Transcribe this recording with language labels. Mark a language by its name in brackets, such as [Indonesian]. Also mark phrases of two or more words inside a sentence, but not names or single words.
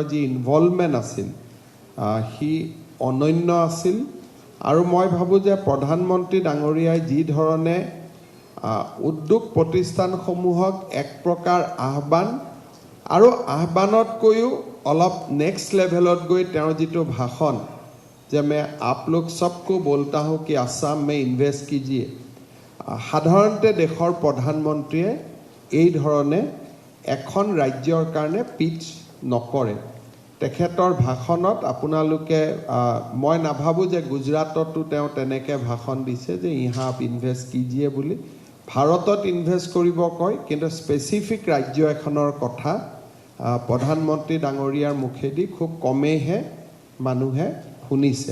[Assamese] যি ইনভলভমেণ্ট আছিল সি অনন্য আছিল আৰু মই ভাবোঁ যে প্ৰধানমন্ত্ৰী ডাঙৰীয়াই যি ধৰণে উদ্যোগ প্ৰতিষ্ঠানসমূহক এক প্ৰকাৰ আহ্বান আৰু আহ্বানতকৈও অলপ [English] next level [Assamese] গৈ তেওঁৰ যিটো ভাষণ যে [Hindi] मैं आप लोग सबको बोलता हूँ कि आसाम में इन्वेस्ट कीजिए [Assamese] সাধাৰণতে দেশৰ প্ৰধানমন্ত্ৰীয়ে এই ধৰণে এখন ৰাজ্যৰ কাৰণে পিচ নকৰে। তেখেতৰ ভাষণত আপোনালোকে মই নাভাবোঁ যে গুজৰাটতো তেওঁ তেনেকৈ ভাষণ দিছে যে [Hindi] यहाँ आप इन्वेस्ट कीजिए [Assamese] বুলি ভাৰতত ইনভেষ্ট কৰিব কয় কিন্তু স্পেচিফিক ৰাজ্য এখনৰ কথা প্ৰধানমন্ত্ৰী ডাঙৰীয়াৰ মুখেদি খুব কমেইহে মানুহে শুনিছে।